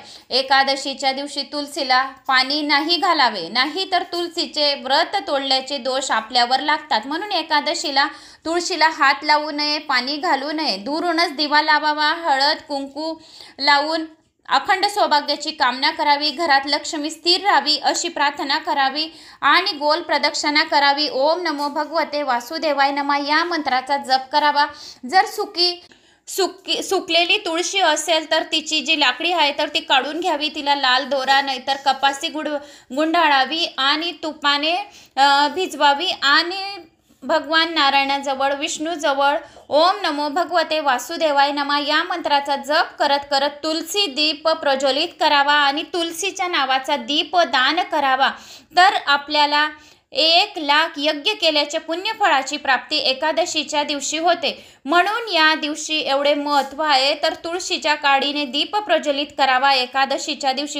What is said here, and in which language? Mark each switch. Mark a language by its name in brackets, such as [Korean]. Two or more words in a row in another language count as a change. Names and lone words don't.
[Marathi] एकादशीच्या दिवशी तुलसीला पाणी नाही घालावे, नाही तर तुलसीचे व्रत तोडल्याचे दोष आपल्यावर लागतात. म्हणून एकादशीला तुळशीला हात लावू नये, पाणी घालू नये, दुरूनच दिवा लावावा, हळद कुंकू लावून अखंड सौभाग्याची कामना करावी, घरात लक्ष्मी स्थिर राहावी अशी प्रार्थना करावी आणि गोल प्रदक्षिणा करावी. [Sanskrit] ओम नमो भगवते वासुदेवाय नमः [Marathi] या मंत्राचा जप करावा. जर सुकलेली तुळशी असेल तर तिची जी लाकडी आहे तर ती काढून घ्यावी, तिला लाल दोरा नाहीतर कपासी गुंडाळावी आणि तुपाने भिजवावी आणि भगवान नारायणाजवळ, विष्णूजवळ [Sanskrit] ओम नमो भगवते वासुदेवाय नमः [Marathi] या मंत्राचा जप करत करत तुलसी दीप प्रज्वलित करावा आणि तुलसीच्या नावाचा दीप दान करावा. तर आपल्याला 1,00,000 यज्ञ केल्याच्या पुण्यफळाची प्राप्ती एकादशीच्या दिवशी होते. म्हणून या दिवशी एवढे महत्त्व आहे. तर तुळशीच्या काडीने दीप प्रज्वलित करावा एकादशीच्या दिवशी.